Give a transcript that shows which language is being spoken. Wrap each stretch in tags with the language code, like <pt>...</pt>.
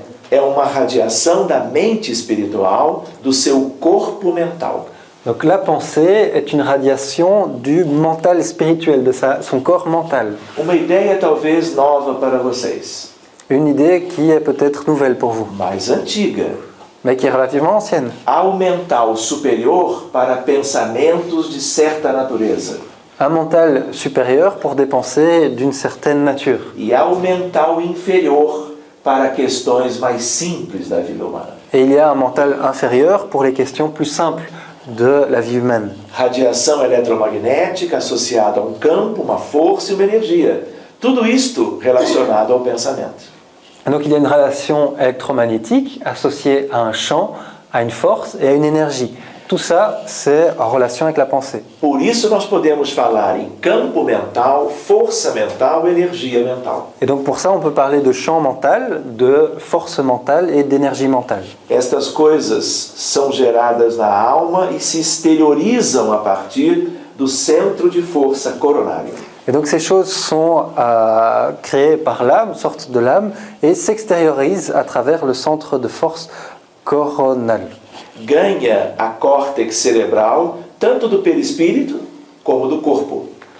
<pt>É uma radiação da mente espiritual do seu corpo mental.</pt> <fr>Donc la pensée est une radiation du mental spirituel, de son corps mental.</fr> <pt>Uma ideia talvez nova para vocês.</pt> <fr>Une idée qui est peut-être nouvelle pour vous,</fr> <pt>Mais antiga.</pt> <fr>mais qui est relativement ancienne.</fr> <pt>Há o mental superior para pensamentos de certa natureza.</pt> <fr>Un mental supérieur pour des pensées d'une certaine nature.</fr> <pt>E há o mental inferior para questões mais simples da vida humana.</pt> <fr>Et il y a un mental inférieur pour les questions plus simples de la vie humaine.</fr> <pt>Radiação eletromagnética associada a um campo, uma força e uma energia. Tudo isto relacionado ao pensamento.</pt> <fr>Et donc il y a une relation électromagnétique associée à un champ, à une force et à une énergie. Tout ça, c'est en relation avec la pensée.</fr> <pt>Por isso nós podemos falar em campo mental, força mental, energia mental.</pt> <fr>Et donc pour ça, on peut parler de champ mental, de force mentale et d'énergie mentale.</fr> <pt>Estas coisas são geradas na alma e se exteriorizam a partir do centro de força coronário.</pt> <fr>Et donc ces choses sont créées par l'âme, sortent de l'âme, et s'extériorisent à travers le centre de force coronal.</fr> <pt>Ganha a córtex cerebral tanto do perispírito como do corpo.</pt>